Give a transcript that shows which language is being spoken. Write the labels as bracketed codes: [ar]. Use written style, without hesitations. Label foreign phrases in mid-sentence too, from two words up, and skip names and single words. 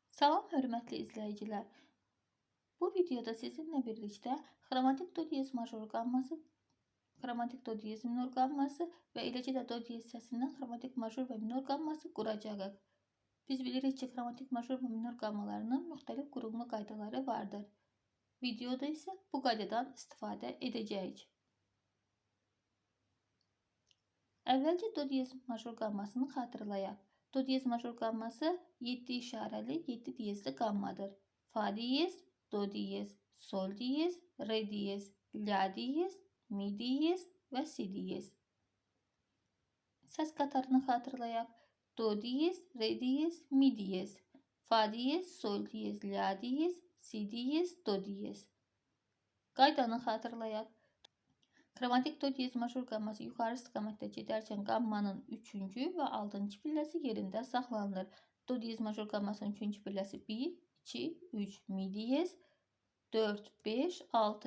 [az] Salam hörmətli izləyicilər. Bu videoda sizinlə birlikdə xromatik do diyez major qamması, xromatik do diyez minor qamması və eləcə də do diyez səsindən xromatik major və minor qamması quracağıq. Biz bilirik ki, xromatik major və minor qammalarının müxtəlif qurulma qaydaları vardır. Videoda isə bu qaydadan istifadə edəcəyik. Əvvəlcə do diyez major qammasını xatırlayaq. Do diyez major qamması 7 işarəli, 7 diyezli qammadır. Fa diyez, do diyez, sol diyez, re diyez, la diyez, mi diyez və si diyez. Səs qatarını xatırlayaq. Do diyez, re diyez, mi diyez, fa diyez, sol diyez, la diyez, si diyez, do diyez. Qaydanı xatırlayaq. Xromatik do diyez major qamması yuxarı istiqamətdə gedərkən qammanın 3-cü və 6-cı pilləsi yerində saxlanılır. Do diyez major qammasının 3-cü pilləsi 1, 2, 3, mi diyez, 4, 5, 6.